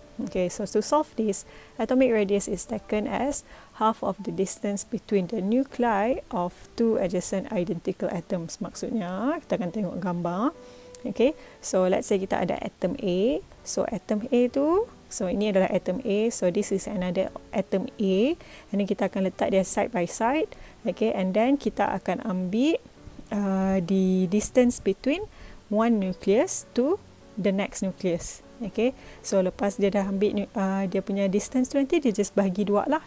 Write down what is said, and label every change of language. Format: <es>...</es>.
<en>Okay, so to solve this, atomic radius is taken as half of the distance between the nuclei of two adjacent identical atoms.</en> <ms>Maksudnya, kita akan tengok gambar.</ms> <en>Okay, so let's say</en> <ms>kita ada atom A. So atom A tu, so ini adalah atom A.</ms> <en>So this is another atom A. And then</en> <ms>kita akan letak dia</ms> <en>side by side. Okay, and then</en> <ms>kita akan ambil</ms> <en>the distance between one nucleus to the next nucleus.</en> <ms>Okay, so lepas dia dah ambil dia punya distance tu, nanti dia just bahagi dua lah.</ms>